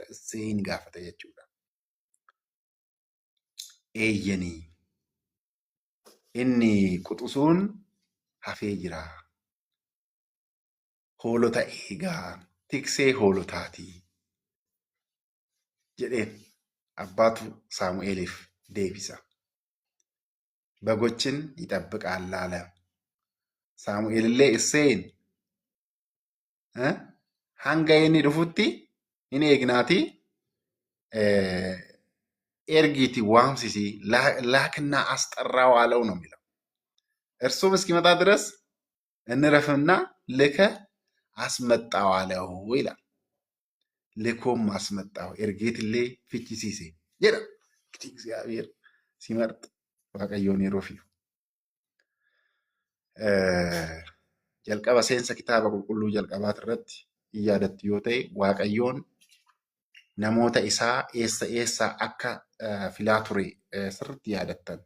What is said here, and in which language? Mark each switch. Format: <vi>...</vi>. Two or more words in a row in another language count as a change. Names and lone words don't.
<om>Isseeyin gaafata jechuudha. Eeyyanii inni quxusuun hafee jira. Hoolota eegaa tiksee hoolotaatii jedheen abbaatu Saamu'eeliif deebisa.</om> <am>በጎችን ይጠብቃል አለ። ሳሙኤል</am> <om>illee Isseeyin hanga inni dhufutti hin eegnaati ergiiti waamsisi</om> <am>ላክና አስጠራው አለው ነው የሚለው። እርሱም እስኪመጣ ድረስ እንረፍና ልከ አስመጣው አለው ይላል። ልኮም አስመጣው</am> <om>ergeetillee fichisiise jedha.</om> <am>እንግዲህ እግዚአብሔር ሲመርጥ</am> <om>Waaqayyoon yeroo filu. Jalqaba seensa kitaaba qulqulluu jalqabaati irratti yaadattu yoo ta'e Waaqayyoon namoota isaa eessaa akka filaa ture sirriitti yaadattan.</om>